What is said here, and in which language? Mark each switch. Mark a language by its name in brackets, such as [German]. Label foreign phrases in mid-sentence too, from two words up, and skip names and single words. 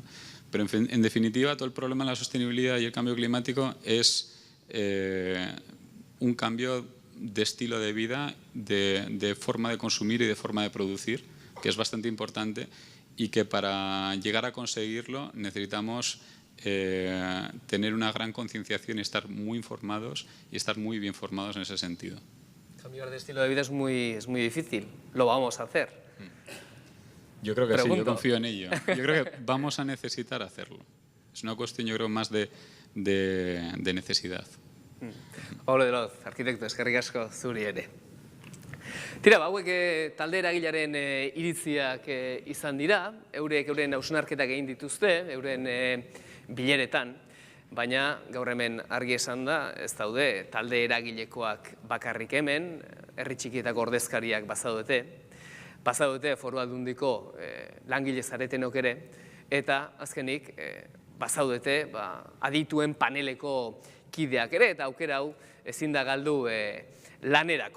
[Spanish] Pero, en definitiva, todo el problema de la sostenibilidad y el cambio climático es un cambio de estilo de vida, de forma de consumir y de forma de producir, que es bastante importante y que para llegar a conseguirlo necesitamos tener una gran concienciación y estar muy informados y estar muy bien formados en ese sentido. Cambiar de estilo de vida es muy difícil. Lo vamos a hacer. Yo creo que sí, yo confío en ello. Yo creo que vamos a necesitar hacerlo. Es una cuestión, yo creo, más de necesidad. [Basque] Pablo de Loz, arkitekto, eskerrik asko zuri ere. Tira, hauek talde eragilaren iritziak izan dira, euren hausnarketak egin dituzte, euren bileretan, baina gaur hemen argi esan da, ez daude talde eragilekoak bakarrik hemen, herri txikietako ordezkariak bazaudete Foru Aldundiko langile zaretenok ere, eta azkenik bazaudete adituen paneleko kideak ere, eta aukera hau ezin da galdu lanerako.